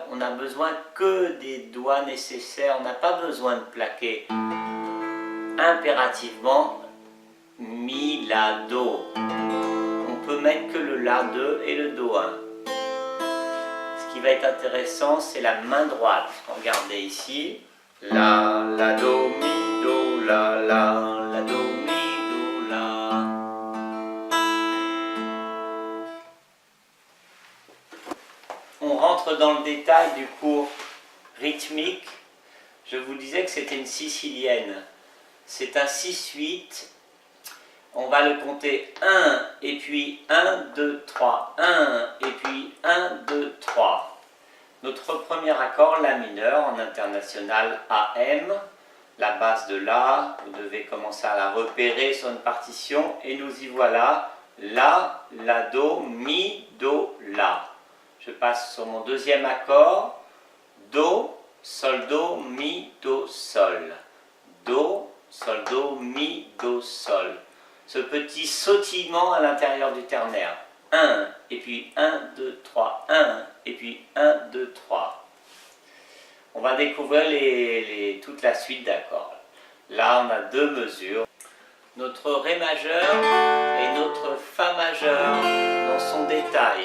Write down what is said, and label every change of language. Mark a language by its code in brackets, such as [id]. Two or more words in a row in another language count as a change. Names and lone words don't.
[fr] On n'a besoin que des doigts nécessaires. On n'a pas besoin de plaquer impérativement Mi, La, Do. On peut mettre que le La 2 et le Do 1. Ce qui va être intéressant, c'est la main droite. Regardez ici. La, Do, Mi, Do, La, Do, Mi, Do, La. On rentre dans le détail du cours rythmique. Je vous disais que c'était une sicilienne. C'est un 6-8. On va le compter 1, et puis 1, 2, 3. 1, et puis 1, 2, 3. Notre premier accord, La mineur, en international AM. La base de La, vous devez commencer à la repérer sur une partition. Et nous y voilà. La, Do, Mi, Do, La. Je passe sur mon deuxième accord. Do, Sol, Do, Mi, Do, Sol. Do, Sol, Do, Mi, Do, Sol. Ce petit sautillement à l'intérieur du ternaire. 1, et puis 1, 2, 3, 1, et puis 1, 2, 3. On va découvrir toute la suite d'accords. Là, on a deux mesures. Notre Ré majeur et notre Fa majeur dans son détail.